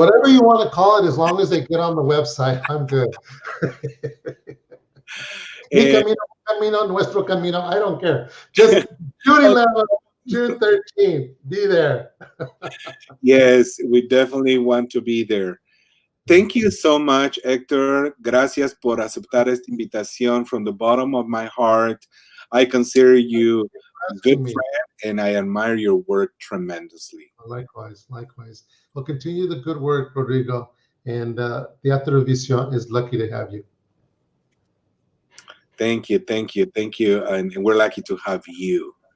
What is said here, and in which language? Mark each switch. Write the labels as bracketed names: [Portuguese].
[English] Whatever you want to call it, as long as they get on the website, I'm good. Mi Camino, Nuestro Camino, I don't care. Just June 11th, June 13th, be there. Yes, we definitely want to be there. Thank you so much, Hector. [Spanish] Gracias por aceptar esta invitación [English] from the bottom of my heart. I consider you a good friend, and I admire your work tremendously. Likewise. Well, continue the good work, Rodrigo, and Teatro Visión is lucky to have you. Thank you, and we're lucky to have you.